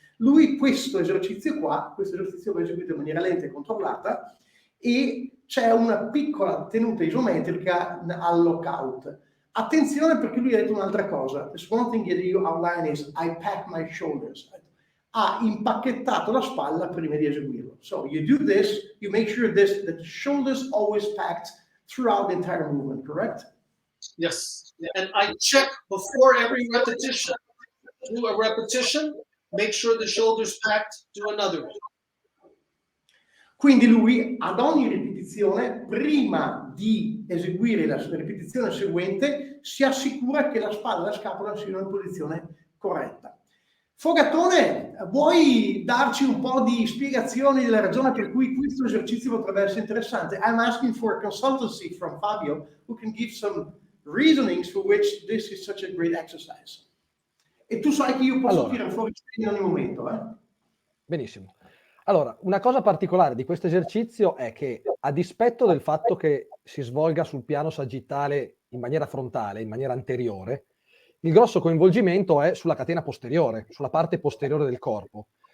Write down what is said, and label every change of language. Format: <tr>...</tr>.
<it>Lui questo esercizio va eseguito in maniera lenta e controllata e c'è una piccola tenuta isometrica al lockout. Attenzione perché lui ha detto un'altra cosa.</it> <en>This one thing that you outline is I pack my shoulders.</en> <it>Ha impacchettato la spalla prima di eseguirlo.</it> <en>So you do this, you make sure that the shoulders always packed throughout the entire movement, correct? Yes. And I check before every repetition. Do a repetition, make sure the shoulders packed, do another one.</en> <it>Quindi lui ad ogni ripetizione, prima di eseguire la ripetizione seguente, si assicura che la spalla e la scapola siano in posizione corretta. Fogatone, vuoi darci un po' di spiegazioni della ragione per cui questo esercizio potrebbe essere interessante?</it> <en>I'm asking for consultancy from Fabio, who can give some reasonings for which this is such a great exercise.</en> <it>E tu sai che io posso tirare fuori in ogni momento, eh? Benissimo. Allora, una cosa particolare di questo esercizio è che, a dispetto del fatto che si svolga sul piano sagittale in maniera frontale, in maniera anteriore, il grosso coinvolgimento è sulla catena posteriore, sulla parte posteriore del corpo.</it>